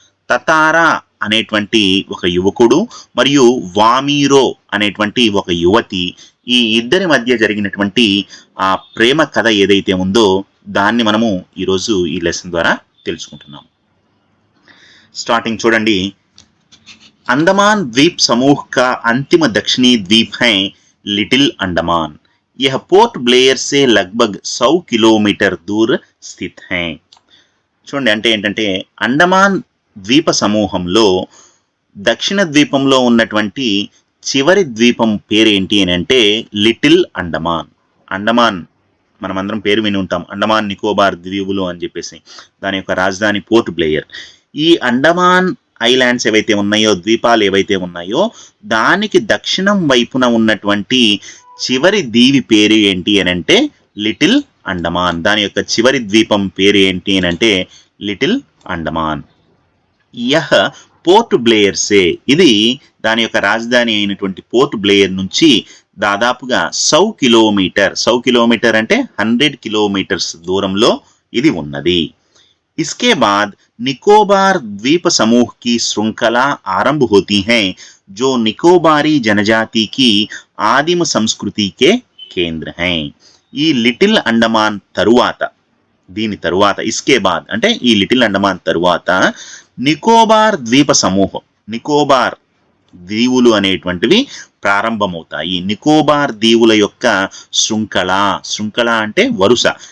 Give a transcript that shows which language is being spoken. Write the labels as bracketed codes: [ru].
[te] తతారా అనేటువంటి ఒక యువకుడు మరియు వామీరో అనేటువంటి ఒక యువతి, ఈ ఇద్దరి మధ్య జరిగినటువంటి ఆ ప్రేమ కథ ఏదైతే ఉందో దాన్ని మనము ఈరోజు ఈ లెసన్ ద్వారా తెలుసుకుంటున్నాము. స్టార్టింగ్ చూడండి. [hi] अंडमान द्वीप समूह का अंतिम दक्षिणी द्वीप है लिटिल अंडमान. यह पोर्ट ब्लेयर से लगभग 100 किलोमीटर दूर स्थित है. [te] చూడండి, అంటే ఏంటంటే అండమాన్ ద్వీప సమూహంలో దక్షిణ ద్వీపంలో ఉన్నటువంటి చివరి ద్వీపం పేరు ఏంటి అని అంటే లిటిల్ అండమాన్. అండమాన్ మనమందరం పేరు విని ఉంటాం, అండమాన్ నికోబార్ ద్వీపులు అని చెప్పేసి. దాని యొక్క రాజధాని పోర్ట్ బ్లేయర్. ఈ అండమాన్ ఐలాండ్స్ ఏవైతే ఉన్నాయో, ద్వీపాలు ఏవైతే ఉన్నాయో, దానికి దక్షిణం వైపున ఉన్నటువంటి చివరి దీవి పేరు ఏంటి అని అంటే లిటిల్ అండమాన్. దాని యొక్క చివరి ద్వీపం పేరు ఏంటి అని అంటే లిటిల్ అండమాన్. [hi] యహ పోర్ట్ బ్లేయర్ సే, [te] ఇది దాని యొక్క రాజధాని అయినటువంటి పోర్ట్ బ్లేయర్ నుంచి దాదాపుగా 100 కిలోమీటర్ అంటే 100 కిలోమీటర్స్ దూరంలో ఇది ఉన్నది. [hi] इसके बाद निकोबार द्वीप समूह की श्रृंखला आरंभ होती है, जो निकोबारी जनजाति की आदिम संस्कृति के केंद्र हैं. [te] ఈ లిటిల్ అండమాన్ తరువాత, దీని తరువాత [hi] ఇస్కే బాద్ [te] అంటే ఈ లిటిల్ అండమాన్ తరువాత నికోబార్ ద్వీప సమూహం, నికోబార్ దీవులు అనేటువంటివి ప్రారంభమవుతాయి. నికోబార్ దీవుల యొక్క శృంఖల అంటే వరుస.